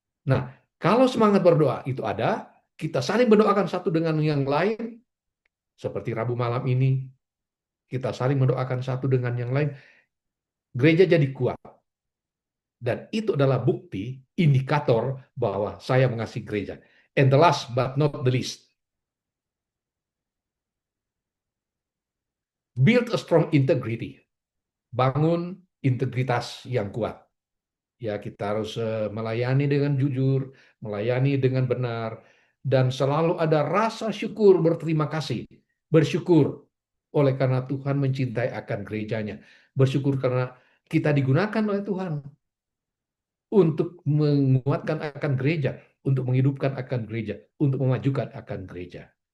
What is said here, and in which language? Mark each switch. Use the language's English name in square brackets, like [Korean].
[Indonesian] Nah, kalau semangat berdoa itu ada, kita saling mendoakan satu dengan yang lain, seperti Rabu malam ini, kita saling mendoakan satu dengan yang lain, gereja jadi kuat. Dan itu adalah bukti, indikator bahwa saya mengasihi gereja. [English] And the last but not the least, build a strong integrity. [Indonesian] Bangun integritas yang kuat. Ya, kita harus melayani dengan jujur, melayani dengan benar, dan selalu ada rasa syukur, berterima kasih, bersyukur oleh karena Tuhan mencintai akan gerejanya, bersyukur karena kita digunakan oleh Tuhan untuk menguatkan akan gereja, untuk menghidupkan akan gereja, untuk memajukan akan gereja.